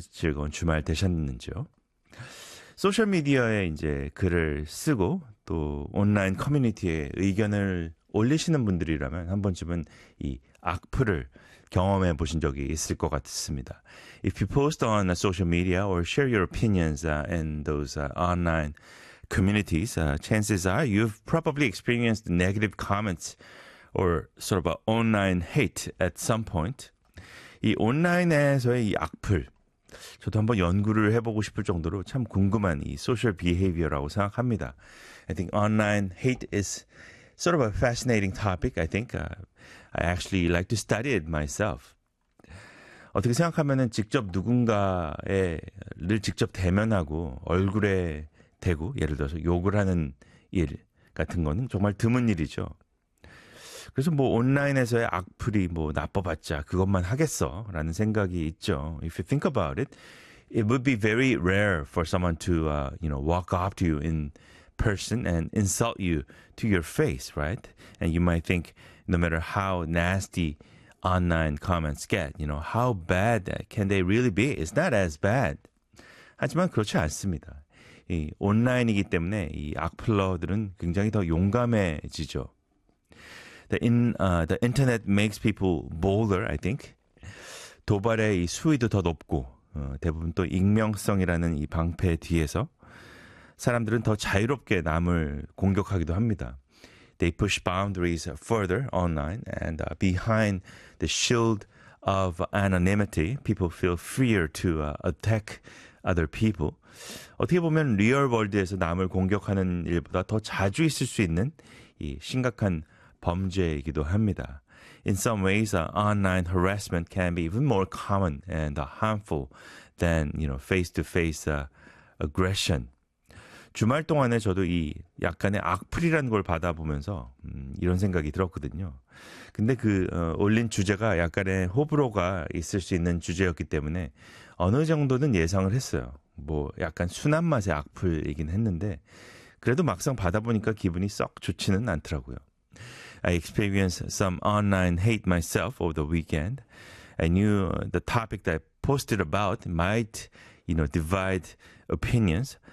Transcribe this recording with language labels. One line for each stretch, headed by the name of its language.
Korean: 즐거운 주말 되셨는지요? 소셜미디어에 이제 글을 쓰고 또 온라인 커뮤니티에 의견을 올리시는 분들이라면 한 번쯤은 이 악플을 경험해 보신 적이 있을 것 같습니다.
English: If you post on social media or share your opinions in those online communities, chances are you've probably experienced negative comments or sort of an online hate at some point.
Korean: 이 온라인에서의 이 악플, 저도 한번 연구를 해보고 싶을 정도로 참 궁금한 이 소셜 비헤이비어라고 생각합니다.
English: I think online hate is sort of a fascinating topic. I think I actually like to study it myself.
Korean: 어떻게 생각하면은 직접 누군가를 직접 대면하고 얼굴에 대고 예를 들어서 욕을 하는 일 같은 거는 정말 드문 일이죠. 그래서 뭐 온라인에서의 악플이 뭐 나빠봤자 그것만 하겠어라는 생각이 있죠.
English: If you think about it, it would be very rare for someone to you know, walk up to you in person and insult you to your face, right? And you might think no matter how nasty online comments get, you know, how bad can they really be? It's not as bad.
Korean: 하지만 그렇지 않습니다. 이 온라인이기 때문에 이 악플러들은 굉장히 더 용감해지죠.
English: The internet makes people bolder, I think.
Korean: 도발의 이 수위도 더 높고 대부분 또 익명성이라는 이 방패 뒤에서 사람들은 더 자유롭게 남을 공격하기도 합니다.
English: They push boundaries further online and behind the shield of anonymity, people feel freer to attack other people.
Korean: 어떻게 보면 리얼 월드에서 남을 공격하는 일보다 더 자주 있을 수 있는 이 심각한 범죄이기도 합니다.
English: In some ways, online harassment can be even more common and harmful than, you know, face-to-face aggression.
Korean: 주말 동안에 저도 이 약간의 악플이라는 걸 받아보면서 이런 생각이 들었거든요. 근데 그 올린 주제가 약간의 호불호가 있을 수 있는 주제였기 때문에 어느 정도는 예상을 했어요. 뭐 약간 순한 맛의 악플이긴 했는데 그래도 막상 받아보니까 기분이 썩 좋지는 않더라고요.
English: I experienced some online hate myself over the weekend. I knew the topic that I posted about might, you know, divide opinions.